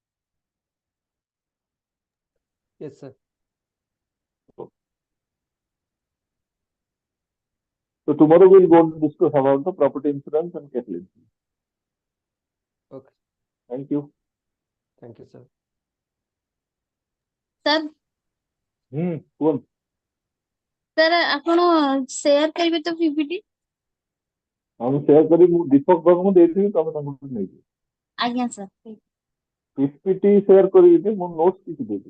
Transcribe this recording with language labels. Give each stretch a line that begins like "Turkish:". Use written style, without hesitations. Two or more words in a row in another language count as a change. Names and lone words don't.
English: Yes, sir. So tomorrow we'll go to discuss about the property insurance and cattle insurance. Thank you. Thank you, sir.
Odia: ସାର୍ କୁହନ୍ତୁ। ସାର୍ ଆପଣ ସେୟାର କରିବେ ତ ପିପିଟି? ହଁ ମୁଁ ସେୟାର କରି ମୁଁ ଦୀପକ ବାବୁଙ୍କୁ ଦେଇଥିବି, ତମେ ତାଙ୍କୁ ନେଇଯିବ। ଆଜ୍ଞା ସାର୍। ପିପିଟି ସେୟାର କରିବି, ମୁଁ ନୋଟ୍ସ କିଛି ଦେଇଦେବି।